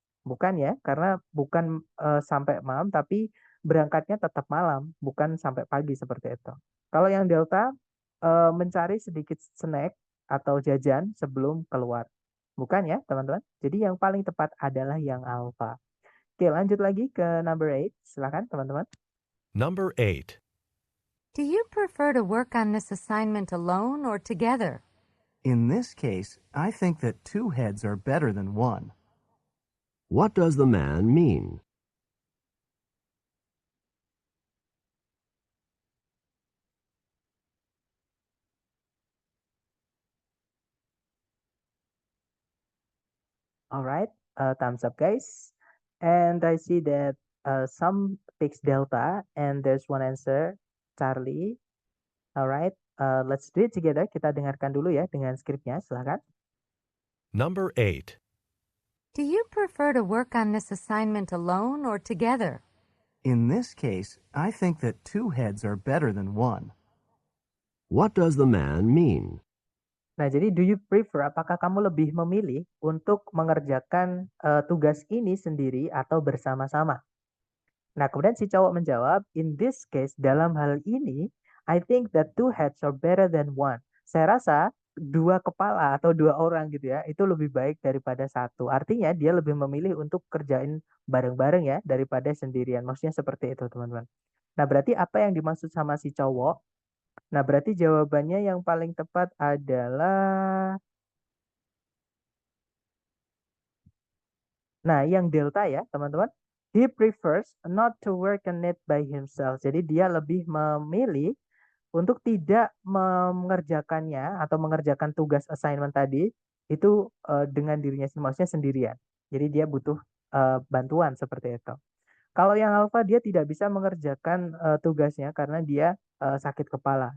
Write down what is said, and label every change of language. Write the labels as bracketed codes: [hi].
[id] Bukan ya, karena bukan sampai malam tapi berangkatnya tetap malam, bukan sampai pagi seperti itu. Kalau yang Delta mencari sedikit snack atau jajan sebelum keluar. Bukan ya, teman-teman. Jadi yang paling tepat adalah yang Alpha. Oke, lanjut lagi ke [en] number 8. [id] Silakan, teman-teman. [en] Number 8. Do you prefer to work on this assignment alone or together? In this case, I think that 2 heads are better than 1. What does the man mean? Alright, thumbs up, guys. And I see that some picks Delta, and there's one answer, Charlie. Alright, let's do it together. [id] Kita dengarkan dulu ya dengan skripnya, silakan. [en] Number 8. Do you prefer to work on this assignment alone or together? In this case, I think that 2 heads are better than 1. What does the man mean? [id] Nah, jadi [en] do you prefer, [id] apakah kamu lebih memilih untuk mengerjakan tugas ini sendiri atau bersama-sama? Nah, kemudian si cowok menjawab, [en] in this case, [id] dalam hal ini, [en] I think that 2 heads are better than 1. [id] Saya rasa 2 kepala atau 2 orang gitu ya, itu lebih baik daripada 1. Artinya dia lebih memilih untuk kerjain bareng-bareng ya, daripada sendirian. Maksudnya seperti itu, teman-teman. Nah, berarti apa yang dimaksud sama si cowok? Nah, berarti jawabannya yang paling tepat adalah... Nah, yang delta ya, teman-teman. [en] He prefers not to work on it by himself. [id] Jadi dia lebih memilih untuk tidak mengerjakannya atau mengerjakan tugas assignment tadi itu dengan dirinya sendiri, maksudnya sendirian. Jadi dia butuh bantuan seperti itu. Kalau yang alpha dia tidak bisa mengerjakan tugasnya karena dia sakit kepala.